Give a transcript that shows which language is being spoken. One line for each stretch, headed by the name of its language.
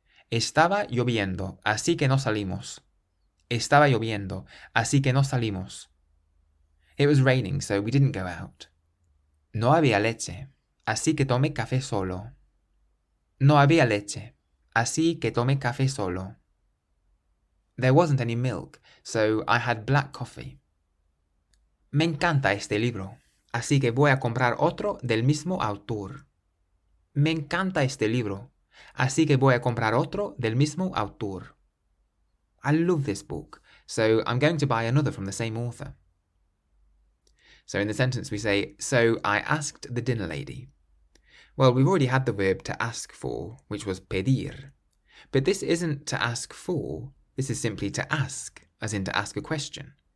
Spanish: Estaba lloviendo, así que no salimos. Estaba lloviendo, así que no salimos.
English: It was raining, so we didn't go out.
Spanish: No había leche, así que tomé café solo. No había leche, así que tomé café solo.
English: There wasn't any milk, so I had black coffee.
Spanish: Me encanta este libro, así que voy a comprar otro del mismo autor. Me encanta este libro, así que voy a comprar otro del mismo autor.
English: I love this book, so I'm going to buy another from the same author. So in the sentence we say, so I asked the dinner lady. Well, we've already had the verb to ask for, which was pedir. But this isn't to ask for, this is simply to ask, as in to ask a question.